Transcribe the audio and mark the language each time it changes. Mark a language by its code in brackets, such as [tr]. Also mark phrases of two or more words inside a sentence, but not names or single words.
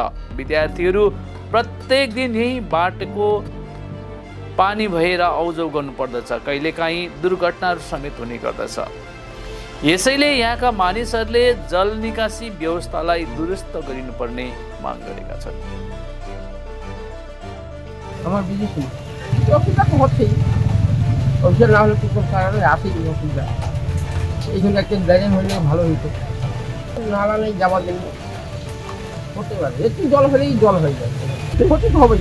[ne] विद्यार्थीहरू प्रत्येक दिन यही बाटोको पानी भएर आउजाउ गर्नुपर्दछ, कहिलेकाहीँ दुर्घटनाहरू समेत हुने गर्दछ। यसैले यहाँका मानिसहरूले जल निकासी व्यवस्थालाई दुरुस्त गरिनुपर्ने माग गरेका छन्। [bn] আমার বিদেশ অসুবিধা তো হচ্ছেই, অসুবিধা না হলে তো কারণে আসেই অসুবিধা। এইখানে একটা ড্রেন হলে ভালো হতো, নালা নেই যাওয়ার জন্য। হতে পারে, একটু জল হলেই জল হয়ে যায়, হতে তো হবেই।